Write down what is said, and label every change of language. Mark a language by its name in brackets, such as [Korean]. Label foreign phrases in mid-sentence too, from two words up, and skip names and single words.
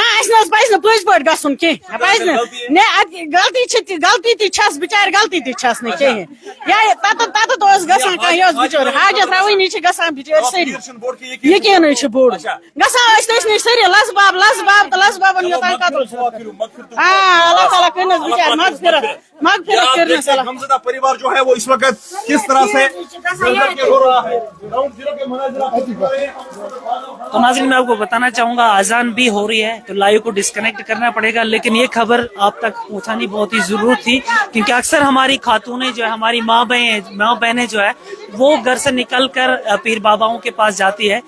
[Kashmiri] نہ اَسہِ نہ حظ پَزِ نہٕ پٔزۍ پٲٹھۍ گژھُن کینٛہہ پَزِ نہٕ نہ غلطی چھِ غلطی تہِ چھَس بِچارِ غلطی تہِ چھَس نہٕ کِہیٖنۍ یا تَتَتھ اوس گژھان کانٛہہ یہِ اوس بِچور حاجت روٲنی چھِ گژھان بِچٲرۍ سٲری یقیٖنٕے چھُ بوٚڑ گژھان ٲسۍ تٔسۍ نِش سٲری لَسباب تہٕ لَسبابَن یوٚتام قتل چھُ اللہ تعالیٰ کٔرنَس بِچارِ مغفرت کٔرنَس اللہ [Hindi] غمزدہ परिवार जो है वो इस वक्त किस तरह से हो रहा है [English] ground zero [Hindi] के तो नाज़रीन मैं आपको बताना चाहूँगा अजान भी हो रही है तो लाइव को डिस्कनेक्ट करना पड़ेगा, लेकिन ये खबर आप तक पहुँचानी बहुत ही ज़रूरत थी क्योंकि अक्सर हमारी खातूनें जो है, हमारी माँ बहनें जो है वो घर से निकल कर पीर बाबाओं के पास जाती है।